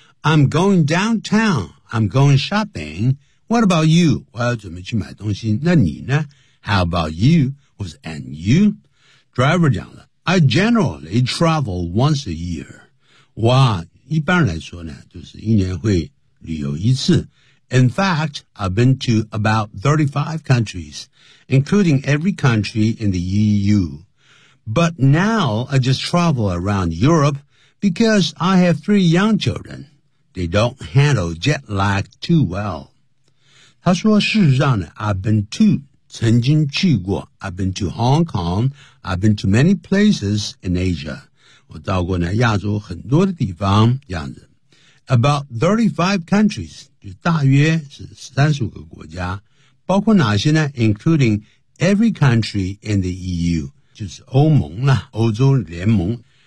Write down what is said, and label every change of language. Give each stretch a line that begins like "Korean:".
English: I'm going downtown. I'm going shopping. What about you?
Chinese: 我要准备去买东西。那你呢
English: How about you?
Chinese: 或是
English: And you? Driver
Chinese: 讲了
English: I generally travel once a year.
Chinese: 哇一般来说呢就是一年会旅游一次。
English: In fact, I've been to about 35 countries, including every country in the EU. But now I just travel around Europe because I have three young children. They don't handle jet lag too well.
Chinese: 他说事实上呢
English: I've been to,
Chinese: 曾经去过
English: I've been to Hong Kong, I've been to many places in Asia.
Chinese: 我到过呢亚洲很多的地方这样子。
English: About 35 countries,
Chinese: 就大约是35个国家。包括哪些呢
English: including every country in the EU.
Chinese: 就是欧盟啦欧洲联盟。